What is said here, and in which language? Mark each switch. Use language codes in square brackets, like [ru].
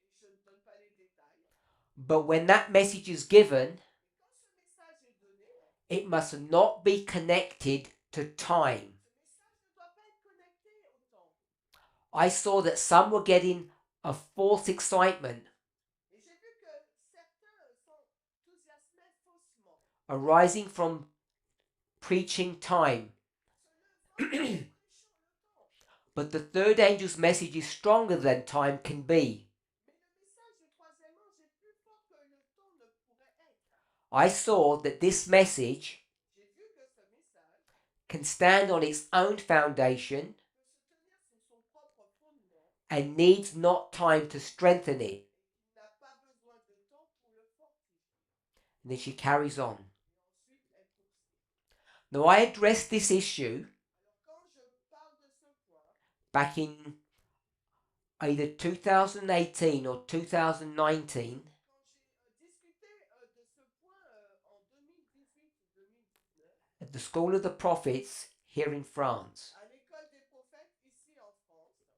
[fr] Et je ne donne pas les détails. [en] But when that message is given, [fr] Mais quand ce message est donné, [en] it must not be connected to time. [fr] ce message ne doit pas être connecté au temps. [en] I saw that some were getting a false excitement [fr] Et j'ai vu que certains s'enthousiasmaient faussement, [en] arising from preaching time. [fr] se levant et prêchant le temps. [en] But the third angel's message is stronger than time can be. [fr] Mais le message du troisième ange est plus fort que le temps ne pourrait être. [en] I saw that this message [fr] J'ai vu que ce message [en] can stand on its own foundation [fr] peut se tenir sur son propre fondement [en] and needs not time to strengthen it. [fr] et qu'il n'a pas besoin de temps pour le fortifier. [en] And then she carries on. [fr] Et ensuite, elle poursuit. [en] Now, I addressed this issue [fr] Alors, quand je parle de ce point, [en] back in either 2018 or 2019 [fr] quand j'ai discuté de ce point en 2018 ou 2019 [en] at the School of the Prophets here in France. [fr] à l'école des prophètes ici en France,